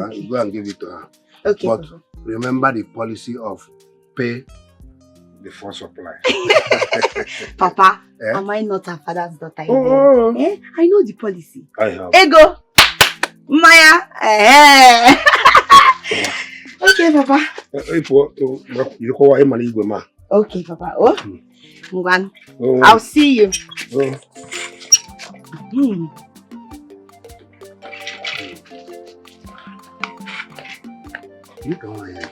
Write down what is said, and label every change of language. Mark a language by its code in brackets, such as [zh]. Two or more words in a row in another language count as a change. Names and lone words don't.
[en] Okay. Go and give it to her. Okay. But remember the policy of pay before supply. Papa, am I not her father's daughter again? I know the policy. I have. Ego! Maya! Okay, Papa. Okay, Papa. Mugwan. I'll see you. You go ahead.